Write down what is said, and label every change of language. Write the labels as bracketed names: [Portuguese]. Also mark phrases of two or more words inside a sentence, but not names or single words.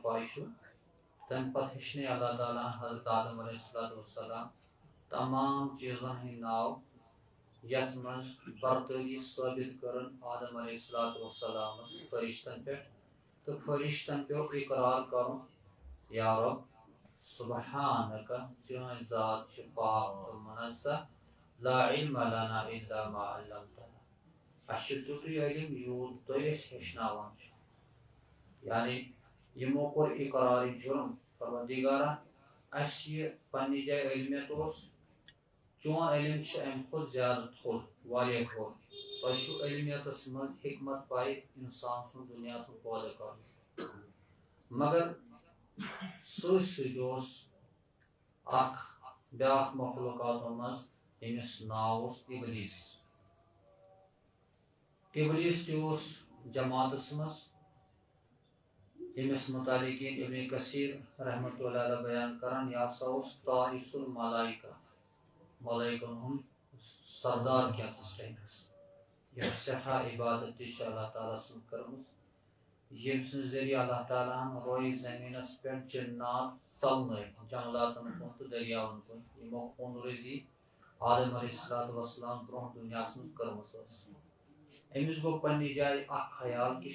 [Kashmiri] پاے چھُو تمہِ پتہٕ ہیٚچھنٲے اللہ تعالیٰ ہن حضرت آدم [Arabic] علیہ الصلوۃ والسلام [Kashmiri] تمام چیٖزن ہٕنٛدۍ ناو یتھ منٛز برتری ثٲبت کٔرٕن آدم [Arabic] علیہ الصلوۃ [Kashmiri] والسلامس فرشتن پٮ۪ٹھ تہٕ فرشتن پیوٚو اقرار کرُن [Arabic] یا رب سبحانک [Kashmiri] چٲنۍ ذات چھِ پاک تہٕ منزہ [Arabic] لا علم لنا الا ما علمتنا [Kashmiri] اسہِ چھُ تیُتُے علم یوٗت تُہۍ أسۍ ہیٚچھناوان چھِو یعنی یِمو کوٚر اقرارِ جُرم پروردگارا اسہِ یہِ پننہِ جایہِ علمیت اوس چون علم چھُ امہِ کھۄتہٕ زیادٕ تھوٚد واریاہ تھوٚد تۄہہِ چھُو علمیتس منٛز حکمت پاے انسان سُنٛد دُنیاہس منٛز پٲدٕ کرُن مگر سۭتۍ سۭتۍ اوس اکھ بیاکھ مخلوقاتو منٛز ییٚمِس ناو اوس ابلیس ابلیس تہِ اوس جماعتس منٛز ییٚمِس متعلق ابن کثیر [Arabic] رحمۃ اللہ علیہ [Kashmiri] بیان کران یہِ ہسا اوس [Arabic] طائس الملائکہ [Kashmiri] ملائکن ہُنٛد سردار کینٛژھس ٹایمس ییٚمۍ سٮ۪ٹھاہ عبادت تہِ چھِ اللہ تعالیٰ سٕنٛز کٔرمٕژ ییٚمہِ سٕنٛدِ ذٔریعہٕ اللہ تعالیٰ ہن رویہِ زٔمیٖنس پٮ۪ٹھ جنات ژلنٲوۍ جنگلاتن کُن تہٕ دٔریاون کُن یِمو خوٗن ریزی آدم [Arabic] علیہ الصلوۃ والسلام [Kashmiri] برونٛہہ دُنیاہس منٛز کٔرمٕژ ٲس أمِس گوٚو پننہِ جایہِ اکھ خیال کہِ